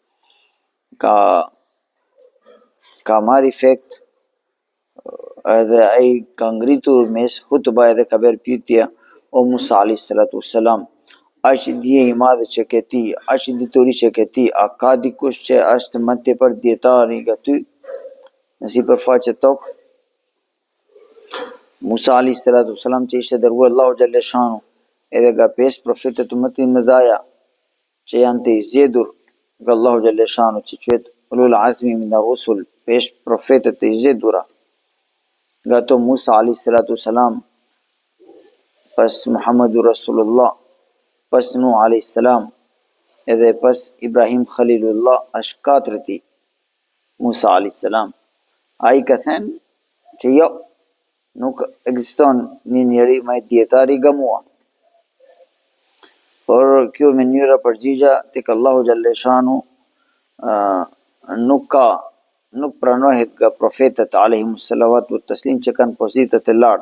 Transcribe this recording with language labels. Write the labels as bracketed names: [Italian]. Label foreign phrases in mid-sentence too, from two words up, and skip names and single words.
[Albanian] ka marrë efekt, edhe ai ka ngritur mes hutba edhe ka bërë pyetje: o Musa [Arabic] عليه الصلاة والسلام, [Albanian] aq dije i madhe që ke ti, aq dituri që ke ti, a ka dikush që është më tepër dietar nga ty në sipërfaqe tokë? Musa [Arabic] عليه الصلاة والسلام [Albanian] që ishte dërguar [Arabic] الله جل شأنه [Albanian] edhe nga 5 profetët më të mëdhaja që janë të zgjedhur nga [Arabic] الله جل شأنه, [Albanian] që quhet [Arabic] أولو العزم من الرسل, [Albanian] 5 profetët të zgjedhura. Nga to Musa [Arabic] عليه الصلاة والسلام, [Albanian] pas [Arabic] محمد رسول الله, [Albanian] pas Nuh [Arabic] عليه السلام, [Albanian] edhe pas Ibrahim Khalilullah, është 4 Musa [Arabic] عليه السلام. [Albanian] Ai ka thënë që jo, nuk ekziston një njeri më dietar i mua. Por kjo mënyra përgjigja tek [Arabic] الله جل شأنه [Albanian] nuk pranohet nga profetët [Arabic] عليهم الصلوات والتسليم [Albanian] që kanë pozitat e lartë.